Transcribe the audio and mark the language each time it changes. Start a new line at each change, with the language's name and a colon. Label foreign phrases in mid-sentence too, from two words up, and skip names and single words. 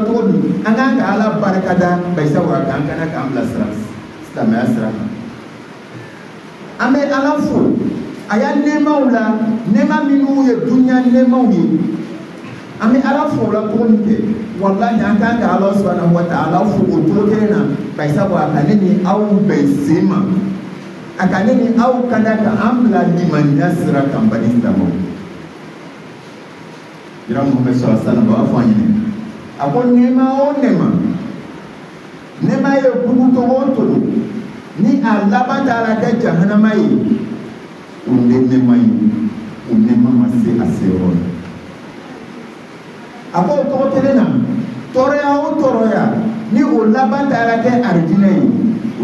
Bambara: cogo min an kan ka Ala barikada barisa wa k'an kana k'an bila silamɛya sira kan an bɛ Ala fo a y'a nɛɛmaw la nɛɛma minnu ye dunuya nɛɛmaw ye an bɛ Ala fo la cogo min kɛ wallahi an kan ka
Arabic: الله سبحانه وتعالى
Bambara: fo o cogo kelen na barisa wa a ka ne ni aw bɛn sen ma a ka ne ni aw kanda ka an bila limaniya sira kan bari silamɛw kira Muhammad
Arabic: صلى الله عليه وسلم
Bambara: b'a fɔ an ɲɛna a ko nɛɛma o nɛɛma nɛɛma ye bugu cogo o cogo ni a laban taara kɛ jahanama ye o de nɛɛma ye o nɛɛma ma se a seyɔrɔ la a ko o cogo kelen na tɔɔrɔya o tɔɔrɔya ni o laban taara kɛ arijinɛ ye o